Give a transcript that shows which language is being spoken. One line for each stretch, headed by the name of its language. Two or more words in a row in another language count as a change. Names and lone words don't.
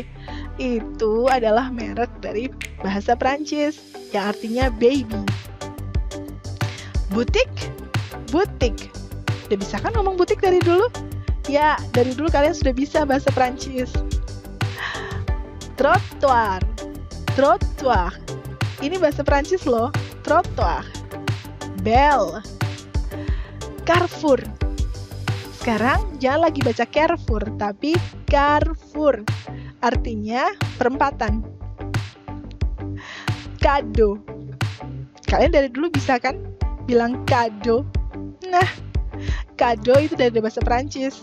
Indonesian: Itu adalah merek dari bahasa Prancis yang artinya baby. Butik? Butik. Udah bisa kan ngomong butik dari dulu? Ya, dari dulu kalian sudah bisa bahasa Prancis. Trottoir. Trottoir. Ini bahasa Prancis loh. Trottoir. Belle. Carrefour. Sekarang jangan lagi baca Carrefour, tapi Carrefour. Artinya perempatan. Kado. Kalian dari dulu bisa kan bilang kado? Nah, kado itu dari bahasa Prancis.